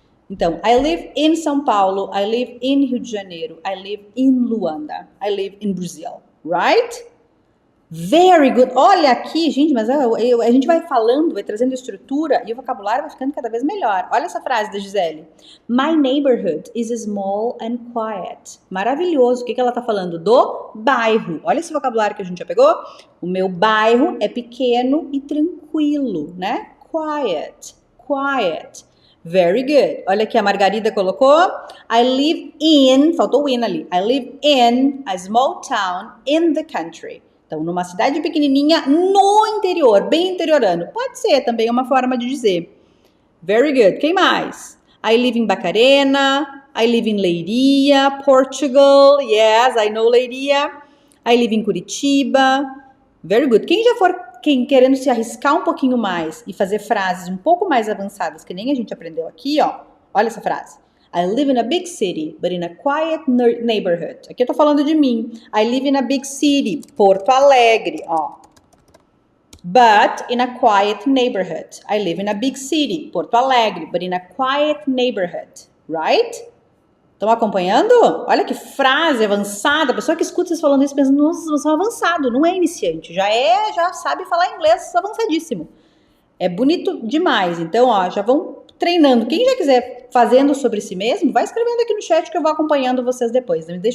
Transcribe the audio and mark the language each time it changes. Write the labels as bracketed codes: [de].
[en] Então, I live in São Paulo. I live in Rio de Janeiro. I live in Luanda. I live in Brazil. Right? Very good. [pt] Olha aqui, gente, mas a gente vai falando, vai trazendo estrutura e o vocabulário vai ficando cada vez melhor. Olha essa frase da Gisele. [en] My neighborhood is small and quiet. [pt] Maravilhoso. O que ela tá falando? Do bairro. Olha esse vocabulário que a gente já pegou. O meu bairro é pequeno e tranquilo, né? [en] Quiet. Quiet. Very good. [pt] Olha aqui, a Margarida colocou. [en] I live in, [pt] faltou o in ali. [en] I live in a small town in the country. [pt] Então, numa cidade pequenininha no interior, bem interiorano. Pode ser também uma forma de dizer. [en] Very good. [pt] Quem mais? [en] I live in Barcarena. I live in Leiria, Portugal. Yes, I know Leiria. I live in Curitiba. Very good. [pt] Quem já for querendo se arriscar um pouquinho mais e fazer frases um pouco mais avançadas, que nem a gente aprendeu aqui, ó. Olha essa frase. [en] I live in a big city, but in a quiet neighborhood. [pt] Aqui eu tô falando de mim. [en] I live in a big city, Porto Alegre, ó. But in a quiet neighborhood. I live in a big city, Porto Alegre, but in a quiet neighborhood, right? [pt] Estão acompanhando? Olha que frase avançada. A pessoa que escuta vocês falando isso pensa, nossa, você é avançado. Não é iniciante, já sabe falar inglês avançadíssimo. É bonito demais. Então, ó, já vão treinando. Quem já quiser fazendo sobre si mesmo, vai escrevendo aqui no chat que eu vou acompanhando vocês depois.